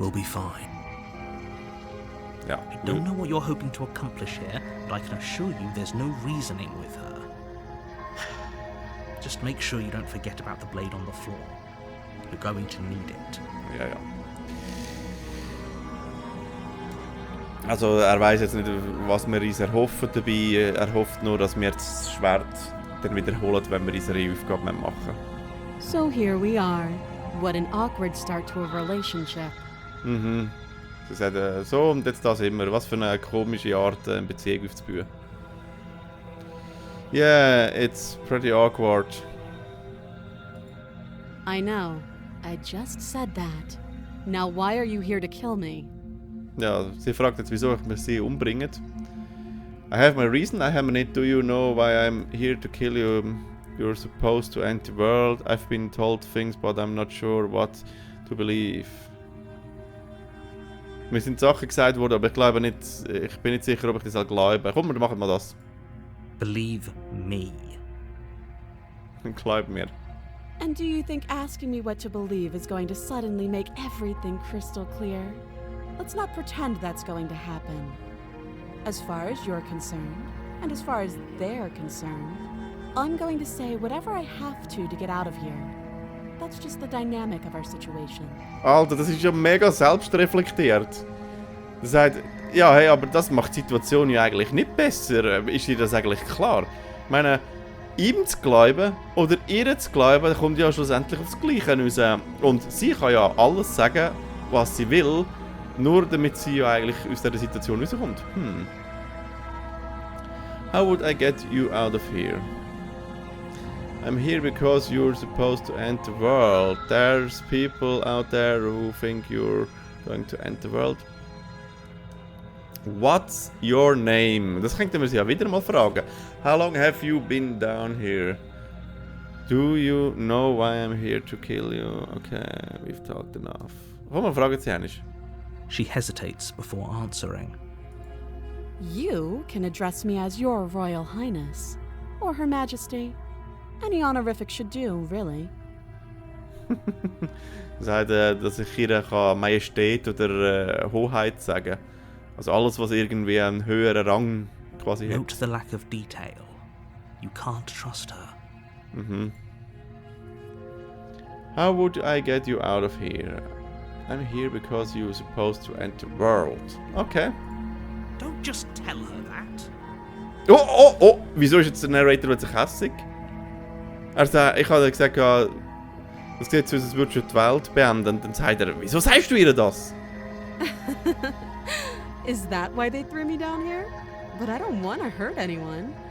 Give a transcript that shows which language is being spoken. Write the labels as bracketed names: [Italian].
[English] We'll be fine. [German] Ja. [English] I don't know what you're hoping to accomplish here, but I can assure you there's no reasoning with her. Just make sure you don't forget about the blade on the floor. You're going to need it. [German] Ja. Also er weiß jetzt nicht, was wir uns erhoffen dabei. Er hofft nur, dass wir das Schwert dann wiederholen, wenn wir unsere Aufgabe machen. [English] So here we are. What an awkward start to a relationship. [German] Sie sagt, so und jetzt das immer. Was für eine komische Art, eine Beziehung aufzubauen. [English] Yeah, it's pretty awkward. I know. I just said that. Now why are you here to kill me? [German] Ja, sie fragt jetzt, wieso ich sie umbringen. [English] I have my reason, I have it. Do you know why I'm here to kill you? You're supposed to end the world. I've been told things, but I'm not sure what to believe. [German] Mir sind Sachen gesagt worden, aber ich glaube nicht, ich bin nicht sicher, ob ich das glaube. Komm, wir machen mal das. [English] Believe me. [German] Glaub mir. [English] And do you think asking me what to believe is going to suddenly make everything crystal clear? Let's not pretend that's going to happen. As far as you're concerned, and as far as they're concerned, I'm going to say whatever I have to get out of here. That's just the dynamic of our situation. [German] Alter, das ist ja mega selbstreflektiert. Er sagt, ja, hey, aber das macht die Situation ja eigentlich nicht besser. Ist dir das eigentlich klar? Ich meine, ihm zu glauben oder ihr zu glauben, kommt ja schlussendlich aufs Gleiche raus. Und sie kann ja alles sagen, was sie will, nur damit sie ja eigentlich aus dieser Situation rauskommt. [English] How would I get you out of here? I'm here because you're supposed to end the world. There's people out there who think you're going to end the world. What's your name? [German] Das könnten wir sie ja wieder mal fragen. [English] How long have you been down here? Do you know why I'm here to kill you? Okay, we've talked enough. [German] Komm, wir fragen sie nicht. [English] She hesitates before answering. You can address me as Your Royal Highness, or Her Majesty. Any honorific should do, really. [German] Sagt, dass ich ihr Majestät oder Hoheit sagen kann. Also alles, was irgendwie einen höheren Rang quasi hat. [English] Note the lack of detail. You can't trust her. How would I get you out of here? I'm here because you're supposed to end the world. Okay. Don't just tell her that. [German] Wieso ist jetzt der Narrator plötzlich hässig? Er sagt, ich habe gesagt, Das sieht so aus, als würdest du die Welt beenden. Und dann sagt er, wieso sagst du ihr das? [English] Is that why they threw me down here? But I don't want to hurt anyone.